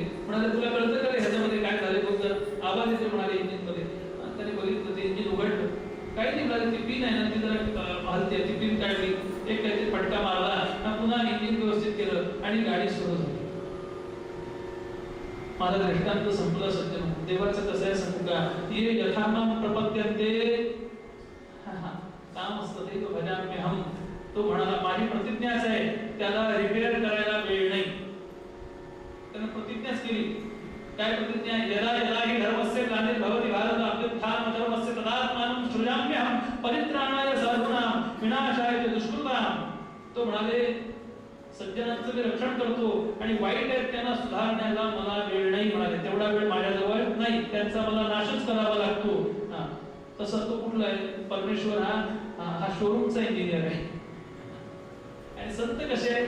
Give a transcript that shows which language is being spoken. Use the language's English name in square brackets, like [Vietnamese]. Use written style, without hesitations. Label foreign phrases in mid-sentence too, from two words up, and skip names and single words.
[Marathi] म्हणाले तुला कळतं का ह्याच्यामध्ये काय झाले? बोलतात आवाज येतो म्हणाले इंजिन मध्ये. त्याने बघितलं ते इंजिन उघडलं, काही नाही म्हणाले ती पिन आहे ना ती जरा हलते, ती पिन काढली, एक काहीतरी फटका मारला, पुन्हा इंजिन व्यवस्थित केलं आणि गाडी सुरू झाली. माझा दृष्टांत संपला. सज्जन देवाचं कसं आहे सांगू का? [Sanskrit] ये यथामाम प्रपद्यन्ते [Marathi] काम असतं ते [Sanskrit] भजाम्यहम. [Marathi] तो म्हणाला माझी प्रतिज्ञाच आहे, त्याला रिपेअर करायला वेळ नाही. त्यानं प्रतिज्ञाच केली. काय प्रतिज्ञा? [Sanskrit] यदा यदा हि धर्मस्य ग्लानिर्भवति भारत अभ्युत्थानं धर्मस्य तदात्मानं सृजाम्यहं परित्राणाय साधूनां विनाशाय च दुष्कृतां. [Marathi] तो म्हणाले सज्जनांचं मी रक्षण करतो आणि वाईट आहेत त्यांना सुधारण्याला मला वेळ नाही. म्हणाले तेवढा वेळ माझ्याजवळ नाही, त्यांचा मला नाशच करावा लागतो. तसं तो कुठला आहे? परमेश्वर हा शोरूमचा इंजिनियर आहे. आणि संत कसे आहेत?